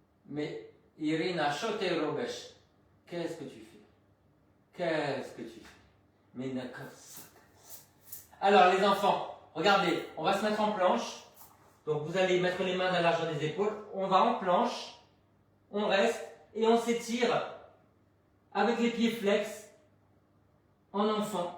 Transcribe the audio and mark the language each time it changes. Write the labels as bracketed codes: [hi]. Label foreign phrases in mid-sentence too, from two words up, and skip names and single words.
[fr] Mais Irina, [pl] co ty robisz? [fr] Qu'est-ce que tu fais? Qu'est-ce que tu fais? Mais alors les enfants, regardez, on va se mettre en planche. Donc vous allez mettre les mains à la largeur des épaules. On va en planche, on reste et on s'étire avec les pieds flex en enfant.